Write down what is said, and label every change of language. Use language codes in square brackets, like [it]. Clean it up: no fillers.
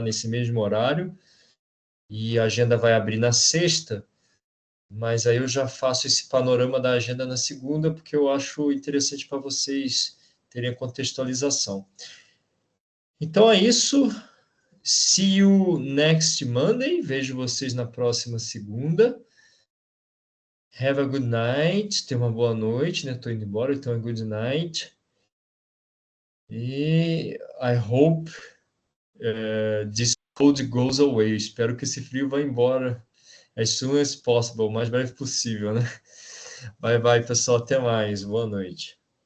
[pt] Nesse mesmo horário. E a agenda vai abrir na sexta, mas aí eu já faço esse panorama da agenda na segunda, porque eu acho interessante para vocês terem a contextualização. Então é isso. [en] See you next Monday. [pt] Vejo vocês na próxima segunda. [en] Have a good night. [pt] Tenha uma boa noite, né? Tô indo embora, então é good night. [en] E I hope this cold goes away. [pt] Espero que esse frio vá embora [en] as soon as possible, [pt] o mais breve possível, né? Bye bye, pessoal. Até mais. Boa noite.